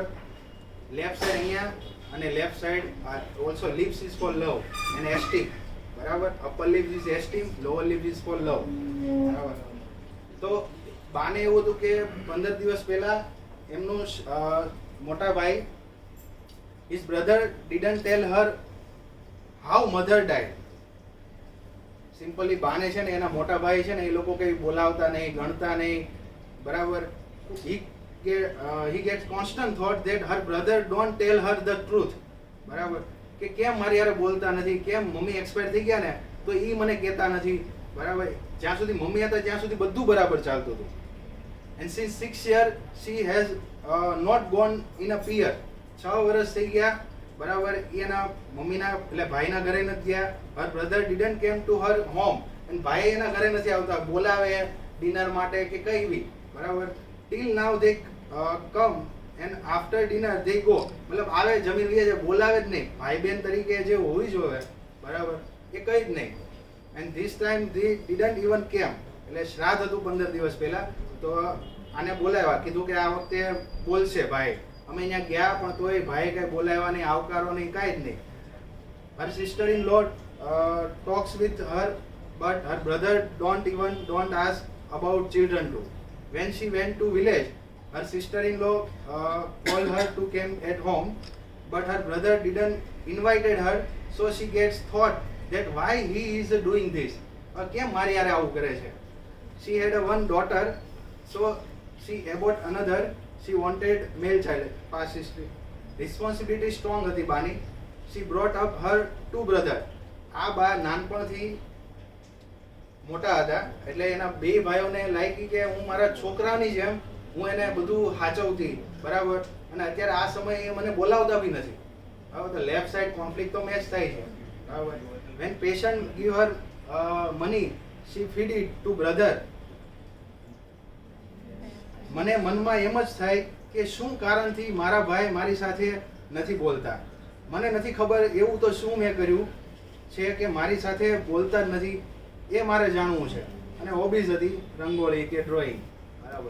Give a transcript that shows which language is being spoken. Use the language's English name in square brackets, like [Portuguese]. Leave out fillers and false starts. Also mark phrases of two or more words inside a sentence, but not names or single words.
[English] left side [Gujarati] અહીંયા અને [English] left side also lips is for love and esteem, બરાબર? upper lip is esteem, lower lip is for love, બરાબર? [Gujarati] તો બાને એવું હતું કે 15 દિવસ પહેલા એમનું મોટા ભાઈ, [English] his brother didn't tell her how mother died. [Gujarati] સિમ્પલી બાને છે ને એના મોટા ભાઈ છે ને એ લોકો કઈ બોલાવતા નહીં, ગણતા નહીં, બરાબર? [English] he gets constant thought that her brother don't tell her the truth, [Gujarati] બરાબર? કે કેમ મારી યારે બોલતા નથી, કેમ મમ્મી એક્સપાયર થઈ ગયા ને તો એ મને કહેતા નથી, બરાબર? જ્યાં સુધી મમ્મી હતા ત્યાં સુધી બધું બરાબર ચાલતું હતું, [English] and since 6 years she has not gone in a peer. [Gujarati] 6 વર્ષ થઈ ગયા, બરાબર. એના મમ્મીના એટલે ભાઈના ઘરે નથી ગયા. [English] her brother didn't came to her home, and [Gujarati] ભાઈ એના ઘરે નથી આવતા, બોલાવે ડિનર માટે કે કઈ બી, બરાબર. [English] till now they come and after dinner they go, [Gujarati] મતલબ આવે, જમીન લઈએ છે, બોલાવે જ નહીં. ભાઈ બહેન તરીકે જે હોવી જોઈએ, બરાબર, એ કઈ જ નહીં. [English] and this time they didn't even came. [Gujarati] એટલે શ્રાદ્ધ હતું 15 દિવસ પહેલા, તો આને બોલાવ્યા, કીધું કે આ વખતે બોલશે ભાઈ. અમે અહીંયા ગયા પણ તોય ભાઈ કઈ બોલાવ્યા નહીં, આવકારો નહીં, કાંઈ જ નહીં. [English] her sister in law talks with her, but her brother don't ask about children too. When she went to village, her sister in law called her to come at home, but her brother didn't invited her, so she gets thought that why he is doing this. [Gujarati] કેમ મારી યારે આવું કરે છે. [English] she had a one daughter, so she about another. she wanted male child. past history. responsibility strong [Gujarati] હતી બાની. [English] she brought up her two brother. [Gujarati] આ બા નાનપણથી મોટા હતા, એટલે એના બે ભાઈઓને લાગી કે હું મારા છોકરાની જેમ હું એને બધું સાચવતી, બરાબર. અને અત્યારે આ સમયે એ મને બોલાવતા બી નથી, બરાબર. તો [English] left side conflict [Gujarati] તો મેચ થાય છે, બરાબર. [English] when patient give her money, she feed it to brother. [Gujarati] મને મનમાં એમ જ થાય કે શું કારણથી મારા ભાઈ મારી સાથે નથી બોલતા. મને નથી ખબર એવું તો શું મેં કર્યું છે કે મારી સાથે બોલતા જ નથી, એ મારે જાણવું છે. અને હોબીઝ હતી રંગોળી કે ડ્રોઈંગ, બરાબર.